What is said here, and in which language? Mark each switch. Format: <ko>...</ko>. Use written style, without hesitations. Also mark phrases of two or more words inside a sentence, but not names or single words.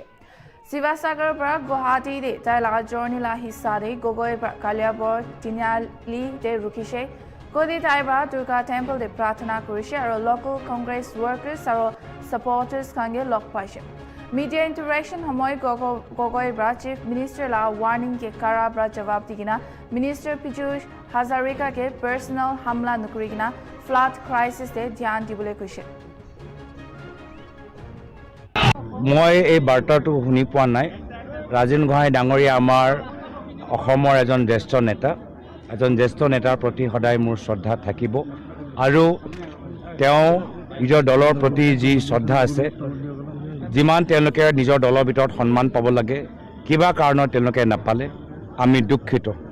<nag>Sivasagar pra Guwahati de tai laga journey la hissa de Gogoi pra Kaliapur Tinyali de rukise. Kodi tai pra Durga temple de pratana kurise aro</nag> <en>local congress workers</en> <nag>aro supporters kange lok paise. Media interaction homoy Gogoi pra</nag> <en>chief minister</en> <nag>la warning ke kara pra jawab digina minister Piyush Hazarika ke personal hamla nukurigina</nag> <en>flood crisis</en> <nag>de dhyan dibole kuise.</nag> <as>মই এই বাৰ্তাটো শুনি পোৱা নাই ৰাজেন গোহাঁই ডাঙৰীয়া আমাৰ অসমৰ এজন জ্যেষ্ঠ নেতাৰ প্ৰতি সদায় মোৰ শ্ৰদ্ধা থাকিব আৰু তেওঁ নিজৰ দলৰ প্ৰতি যি শ্ৰদ্ধা আছে যিমান তেওঁলোকে নিজৰ দলৰ ভিতৰত সন্মান পাব লাগে কিবা কাৰণত তেওঁলোকে নাপালে আমি দুঃখিত</as>